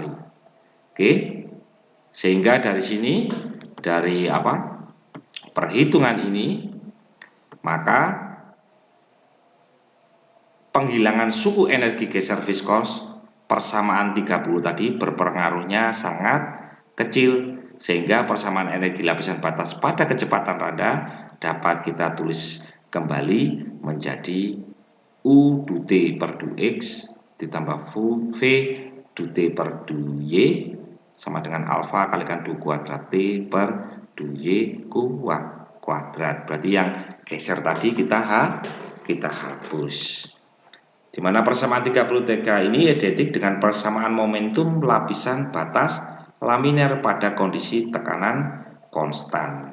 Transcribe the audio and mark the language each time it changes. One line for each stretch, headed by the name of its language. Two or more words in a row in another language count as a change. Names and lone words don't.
Indonesian: Oke, sehingga dari sini, dari perhitungan ini, maka penghilangan suku energi geser viskos persamaan 30 tadi berpengaruhnya sangat kecil, sehingga persamaan energi lapisan batas pada kecepatan rendah dapat kita tulis kembali menjadi U du T per du X ditambah V du T per du Y sama dengan alfa kalikan du kuadrat T per du Y kuadrat. Berarti yang geser tadi kita hapus. Di mana persamaan 33 ini identik dengan persamaan momentum lapisan batas laminer pada kondisi tekanan konstan.